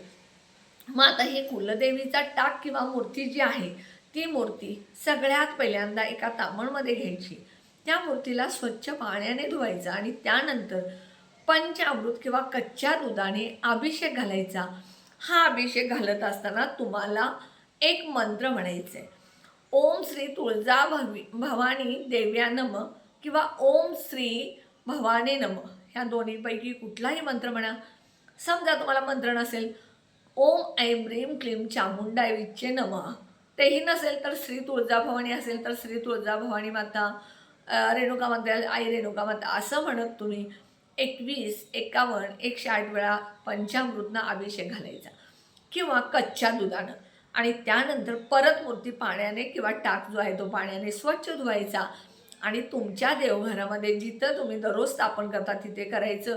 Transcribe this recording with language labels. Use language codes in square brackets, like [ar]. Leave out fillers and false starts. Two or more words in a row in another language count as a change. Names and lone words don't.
[mr] मग आता हे कुलदेवीचा टाक किंवा मूर्ती जी आहे ती मूर्ती सगळ्यात पहिल्यांदा एका तांबणमध्ये घ्यायची, त्या मूर्तीला स्वच्छ पाण्याने धुवायचा आणि त्यानंतर पंचामृत किंवा कच्च्या दुधाने अभिषेक घालायचा। हा अभिषेक घालत असताना तुम्हाला एक मंत्र म्हणायचा आहे, [sa] ओम श्री तुळजा भवानी देव्या नमः किंवा ओम श्री भवानी नमः, [mr] ह्या दोन्हीपैकी कुठलाही मंत्र म्हणा। समजा तुम्हाला मंत्र नसेल, [sa] ओम ऐं ह्रीं क्लीं चामुंडाय विच्चे नमः, [mr] तेही नसेल तर श्री तुळजाभवानी असेल तर श्री तुळजाभवानी माता, रेणुका माता, आई रेणुका माता असं म्हणत तुम्ही 21, 51, 108 वेळा पंचामृतना अभिषेक घालायचा किंवा कच्च्या दुधानं, आणि त्यानंतर परत मूर्ती पाण्याने किंवा टाक जो आहे तो पाण्याने स्वच्छ धुवायचा आणि तुमच्या देवघरामध्ये जिथं तुम्ही दररोज स्थापन करता तिथे करायचं।